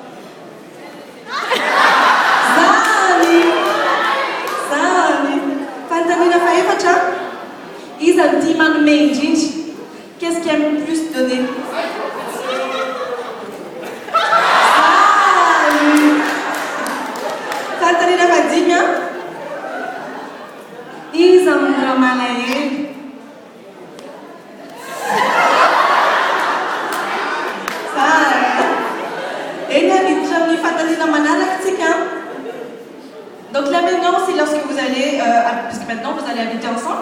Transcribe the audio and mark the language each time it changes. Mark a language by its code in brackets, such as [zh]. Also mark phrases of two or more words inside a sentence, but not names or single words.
[mg] Zany. Fantanina faefatra, iza ny tia manome indrindra. [fr] Qu'est-ce qui aime plus donner? [mg] Zany. Fantanina fadimy, iza ny ray aman-dreny. [fr] Donc là maintenant, c'est lorsque vous allez, puisque maintenant vous allez habiter ensemble.